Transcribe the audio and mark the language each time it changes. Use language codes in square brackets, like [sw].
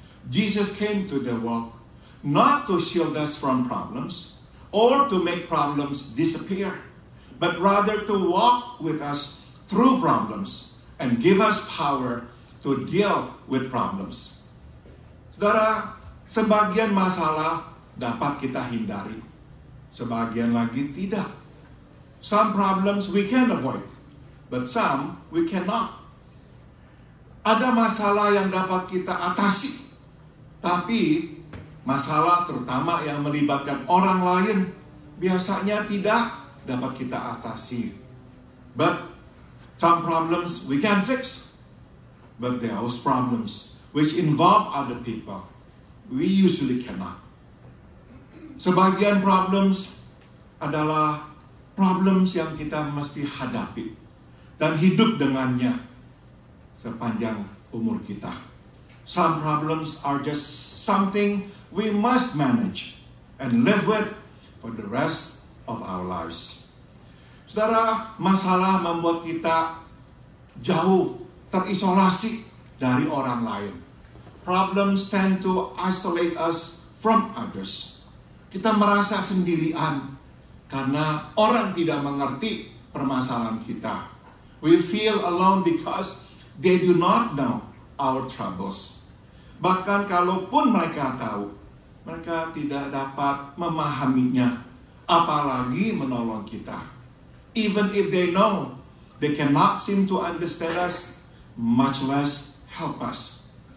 [en] Jesus came to the world not to shield us from problems or to make problems disappear, but rather to walk with us through problems and give us power to deal with problems. [id] Saudara, sebagian masalah dapat kita hindari, sebagian lagi tidak. [en] Some problems we can avoid, but some we cannot. [id] Ada masalah yang dapat kita atasi, tapi masalah terutama yang melibatkan orang lain biasanya tidak dapat kita atasi. [en] But some problems we can fix, but there are problems which involve other people we usually cannot. [id] Sebagian problems adalah problems yang kita mesti hadapi dan hidup dengannya sepanjang umur kita. [en] Some problems are just something we must manage and live with for the rest of our lives. [id] Saudara, masalah membuat kita jauh, terisolasi dari orang lain. [en] Problems tend to isolate us from others. [id] Kita merasa sendirian karena orang tidak mengerti permasalahan kita. [en] We feel alone because they do not know our troubles. [id] Bahkan kalaupun mereka tahu, mereka tidak dapat memahaminya, apalagi menolong kita. [en] Even if they know, they cannot seem to understand us, much less help us.